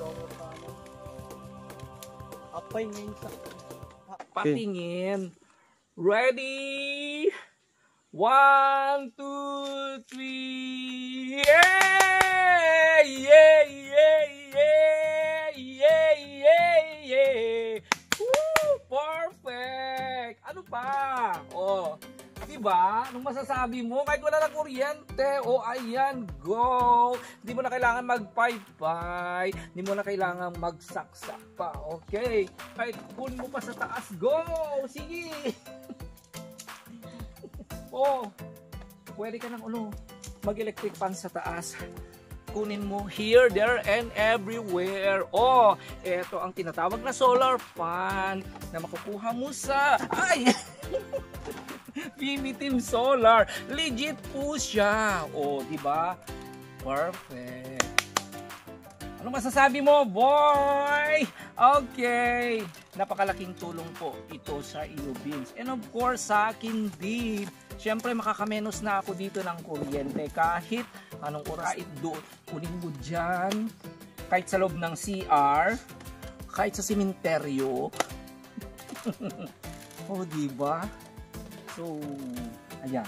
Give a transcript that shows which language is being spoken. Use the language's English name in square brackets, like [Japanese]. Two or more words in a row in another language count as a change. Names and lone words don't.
[Filipino] Apay ngayon sa... Patingin. Ready? 1, 2, 3. [English] Yeah! Yeah! Yeah! Yeah! Yeah! Yeah! Yeah! Woo! [Filipino] Perfect! Ano pa? Oh. Diba? Anong masasabi mo? Kahit wala na kuryente. O, ayan, go! Hindi mo na kailangan mag-pay-pay. Hindi mo na kailangan magsaksak pa. Okay? Kahit kunin mo pa sa taas. Go! Sige! Oh, pwede ka ng mag-electric fan sa taas. Kunin mo [English] here, there, and everywhere. [Filipino] Oh, eto ang tinatawag na solar fan na makukuha mo sa... Ay! PB Team Solar. Legit po siya. Oh, di ba? Perfect. Ano masasabi mo, boy? Okay. Napakalaking tulong po ito sa iyo, Vince. [English] And of course, [Filipino] sa akin din. Siyempre, makakamenos na ako dito ng kuryente. Kahit anong oras doon, kunin mo dyan. Kahit sa loob ng CR. Kahit sa simenteryo. Oh, di ba? So, ayan.